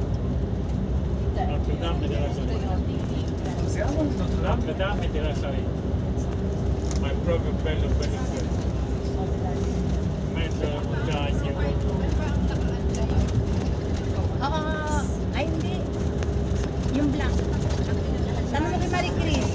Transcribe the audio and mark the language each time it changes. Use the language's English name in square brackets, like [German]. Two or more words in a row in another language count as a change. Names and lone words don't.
[Italian] Notre Dame della Salita. Siamo in Notre Dame della Salita. Ma è proprio bello, bello, bello. In mezzo alla montagna, proprio. [Filipino] Ay, hindi. Yung black. Tanong mo kay Marie Chris.